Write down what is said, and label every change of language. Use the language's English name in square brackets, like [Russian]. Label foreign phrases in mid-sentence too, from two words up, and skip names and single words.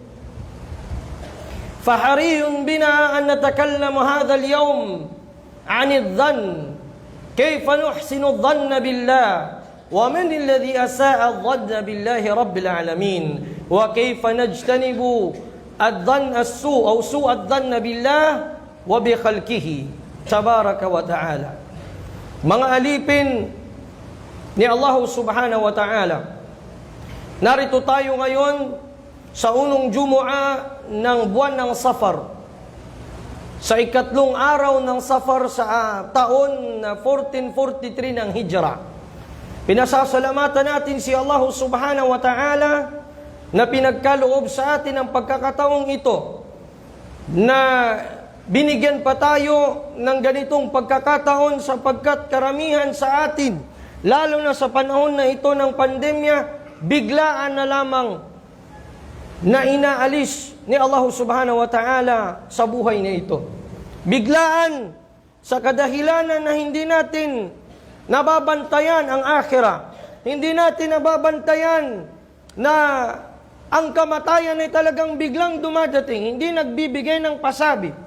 [Arabic] فحري بنا أن نتكلم هذا اليوم عن الظن، كيف نحسن الظن بالله، ومن الذي أساء الظن بالله رب العالمين، وكيف نجتنب الظن السوء أو سوء الظن بالله وبخلقه تبارك وتعالى. [Filipino] Mga alipin ni Allah [Arabic] سبحانه وتعالى, [Filipino] narito tayo ngayon sa unang Jumu'ah ng buwan ng Safar, sa ikatlong araw ng Safar sa taon na 1443 ng Hijra. Pinasasalamatan natin si Allah [Arabic] سبحانه وتعالى [Filipino] na pinagkaloob sa atin ang pagkakataong ito na binigyan pa tayo ng ganitong pagkakataon sapagkat karamihan sa atin, lalo na sa panahon na ito ng pandemya, biglaan na lamang na inaalis ni Allah [Arabic] سبحانه وتعالى [Filipino] sa buhay na ito. Biglaan sa kadahilanan na hindi natin nababantayan ang akhirah. Hindi natin nababantayan na ang kamatayan ay talagang biglang dumadating, hindi nagbibigay ng pasabi.